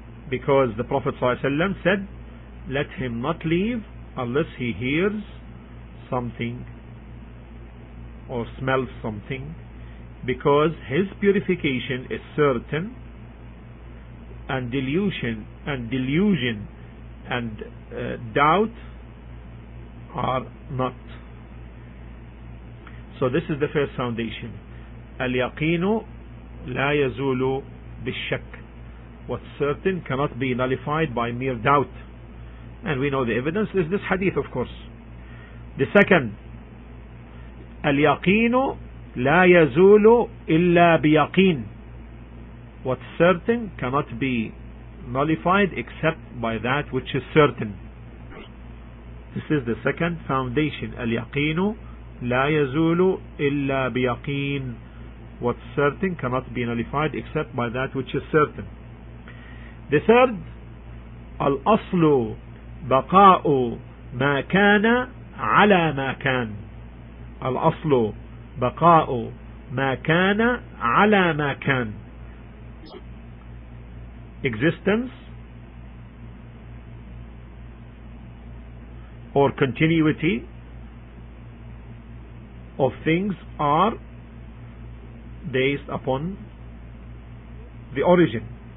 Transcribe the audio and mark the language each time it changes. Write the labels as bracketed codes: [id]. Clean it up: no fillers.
[en] Because the Prophet ﷺ said, let him not leave unless he hears something or smells something, because his purification is certain and delusion and doubt are not. So this is the first foundation. [ar] اليقين لا يزول بالشك. [en] What's certain cannot be nullified by mere doubt. And we know the evidence is this hadith, of course. The second, [ar] اليقين لا يزول إلا بيقين. [en] What's certain cannot be nullified except by that which is certain. This is the second foundation. [ar] اليقين لا يزول إلا بيقين. [en] What's certain cannot be nullified except by that which is certain. The third, [ar] الأصل بقاء ما كان على ما كان. الأصل بقاء ما كان على ما كان. [en] Existence or continuity of things are based upon the origin.